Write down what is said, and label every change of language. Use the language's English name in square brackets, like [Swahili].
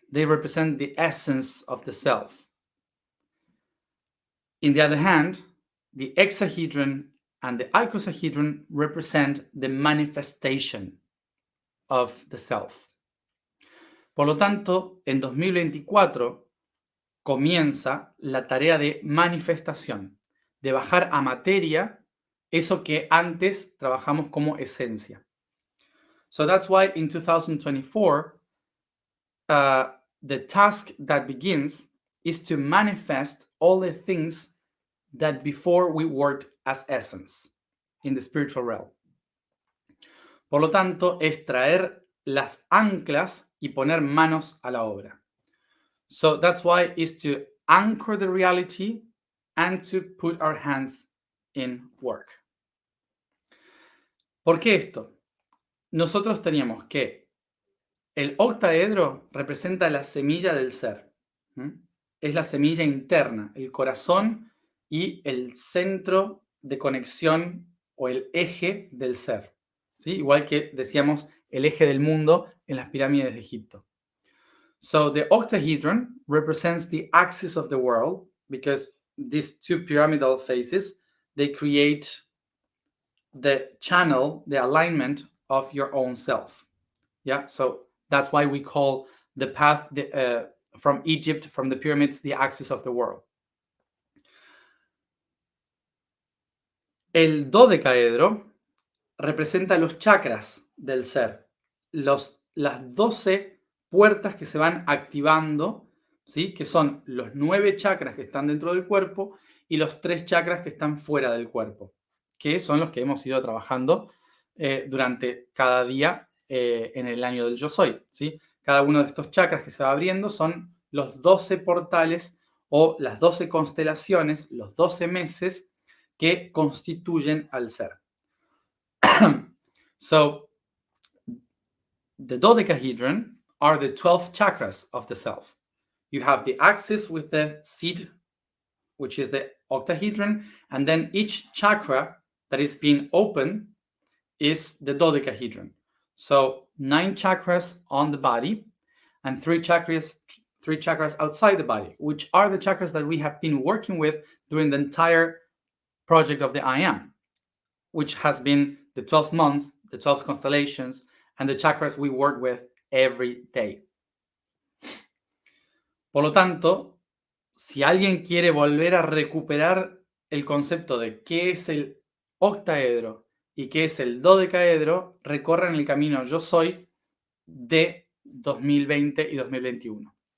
[English] They represent the essence of the self. In the other hand, the hexahedron and the icosahedron represent the manifestation of the self. [Spanish] Por lo tanto, en 2024 comienza la tarea de manifestación, de bajar a materia eso que antes trabajamos como esencia. [English] So that's why in 2024, the task that begins is to manifest all the things that before we worked as essence in the spiritual realm. [Spanish] Por lo tanto, es traer las anclas y poner manos a la obra. [English] So that's why is to anchor the reality and to put our hands in work. [Spanish] ¿Por qué esto? Nosotros teníamos que el octaedro representa la semilla del ser. Es la semilla interna, el corazón y el centro de conexión o el eje del ser. ¿Sí? Igual que decíamos el eje del mundo en las pirámides de Egipto. [English] So the octahedron represents the axis of the world because these two pyramidal faces, they create the channel, the alignment of your own self. Yeah, so that's why we call the path from Egypt, from the pyramids, the axis of the world. [Spanish] El dodecaedro representa los chakras del ser, las 12 puertas que se van activando, ¿sí? Que son los 9 chakras que están dentro del cuerpo y los 3 chakras que están fuera del cuerpo, que son los que hemos ido trabajando durante cada día en el año del Yo Soy, ¿sí? Cada uno de estos chakras que se va abriendo son los 12 portales o las 12 constelaciones, los 12 meses que constituyen al ser. [English] So, the dodecahedron are the 12 chakras of the self. You have the axis with the seed, which is the octahedron, and then each chakra that is being opened is the dodecahedron. So 9 chakras on the body and 3 chakras outside the body, which are the chakras that we have been working with during the entire project of the I Am, which has been the 12 months, the 12 constellations, and the chakras we work with every day. [Spanish] Por lo tanto, si alguien quiere volver a recuperar el concepto de qué es el octaedro y qué es el dodecaedro, recorran el camino Yo Soy de 2020 y 2021.